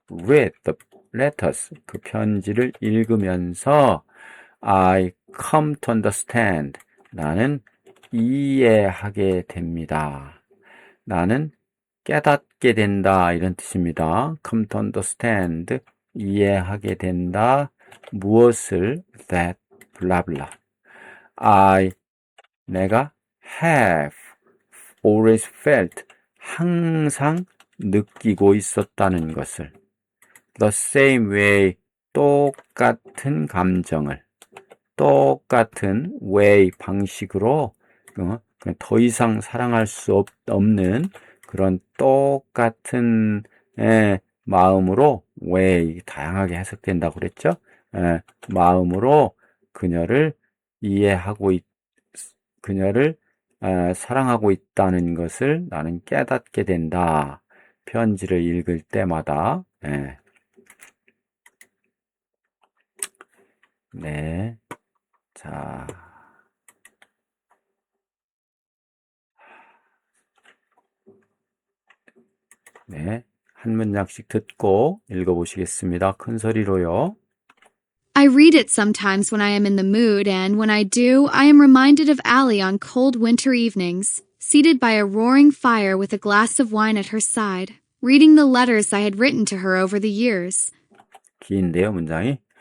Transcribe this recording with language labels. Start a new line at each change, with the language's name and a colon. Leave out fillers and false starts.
English: read the letters
Korean: 그 편지를 읽으면서
English: I come to understand
Korean: 나는 이해하게 됩니다. 나는 깨닫게 된다 이런 뜻입니다.
English: come to understand
Korean: 이해하게 된다. 무엇을 that 블라블라 내가
English: have always felt
Korean: 항상 느끼고 있었다는 것을
English: the same way
Korean: 똑같은 감정을 똑같은 way 방식으로 더 이상 사랑할 수 없는 그런 똑같은 마음으로 way 다양하게 해석된다고 그랬죠. 마음으로 그녀를 이해하고 그녀를 사랑하고 있다는 것을 나는 깨닫게 된다. 편지를 읽을 때마다 네. 자. 네. 한 문장씩 듣고 읽어보시겠습니다. 큰 소리로요.
English: I read it sometimes when I am in the mood, and when I do, I am reminded of Allie on cold winter evenings, seated by a roaring fire with a glass of wine at her side, reading the letters I had written to her over the years.
Korean: 긴데요, 문장이.